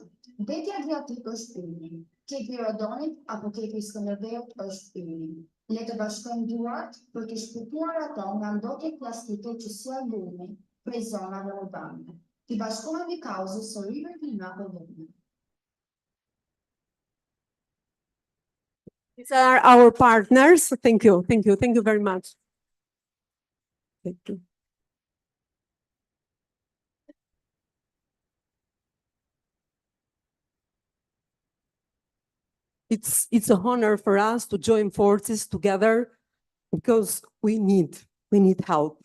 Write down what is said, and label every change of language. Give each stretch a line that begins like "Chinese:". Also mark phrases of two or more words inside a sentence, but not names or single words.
Albanian: Deti Adriatik është yni, kepi Rodonit apo kepi Skënderbeut është yni. Le të bashkojmë duart për të shpëtuar ato nga ndotjet plastike që sjell lumi prej zonave urbane. ti bashkohemi kauzës së rivërti nga Albania.
English: These are our partners. Thank you. Thank you. Thank you very much. Thank you. It's an honor for us to join forces together because we need help.